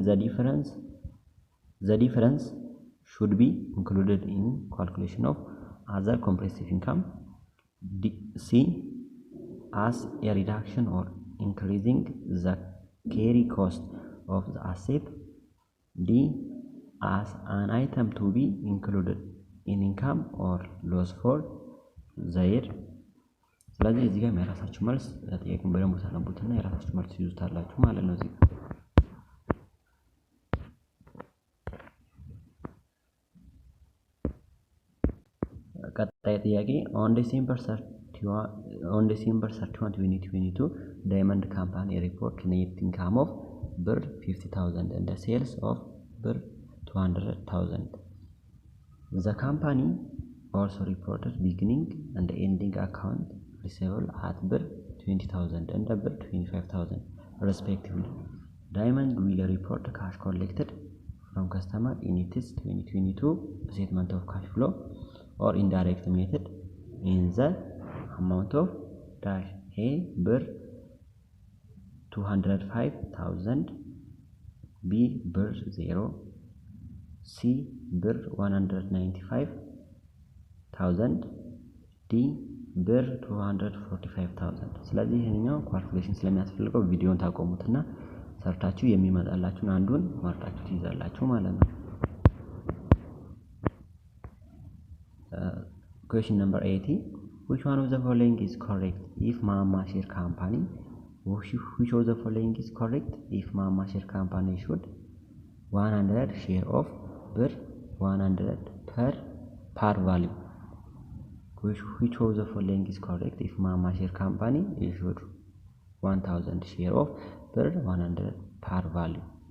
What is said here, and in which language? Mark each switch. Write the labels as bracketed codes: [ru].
[en] The difference should be included in calculation of other comprehensive income. C. As a reduction or increasing the carry cost of the asset. D. As an item to be included in income or loss for the year. [am] ስለዚህ እዚህ ጋር የራሳችሁ መልስ ጥያቄውን በደንብ ታነቡትና የራሳችሁ መልስ ይዙታላችሁ ማለት ነው። እዚህ ቀጣይ ጥያቄ [en] on December 31, 2022 Diamond Company report net income of ብር 50,000 and sales of ብር 200,000. The company also reported beginning and ending account receivable at ብር 20,000 and ብር 25,000 respectively. Diamond will report cash collected from customer in its 2022 statement of cash flow or indirect method in the amount of dash A ብር 205,000, B ብር 0, C ብር 195,000, D ብር 245,000. [am] ስለዚህ ይሄኛው ካልኩሌሽን ስለሚያስፈልገው ቪዲዮን ታቆሙትና ሰርታችሁ የሚመጣላችሁን አንዱን ማርጣችሁ ትይዛላችሁ ማለት ነው። [en] Question number 80. Which one of the following is correct if Mama Share Company? Which of the following is correct if Mama Share Company should 100 share of ብር 100 per value? Which of the following is correct if Mama Share Company issued 1000 share of ብር 100 per value?